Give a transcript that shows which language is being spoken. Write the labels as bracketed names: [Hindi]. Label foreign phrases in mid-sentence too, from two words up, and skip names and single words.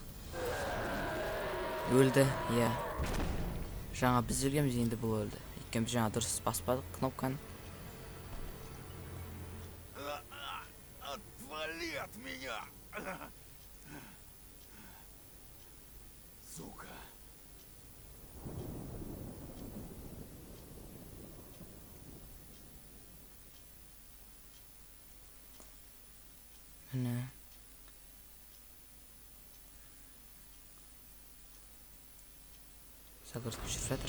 [Kazakh] Өлді, иә. Жаңа біз өлгенбіз, енді бұл өлді. Өйткені біз жаңа дұрыс баспадық кнопканы. [Russian] Отвали от меня! Сука. [Kazakh] Міне. Загрузка жүріп жатыр.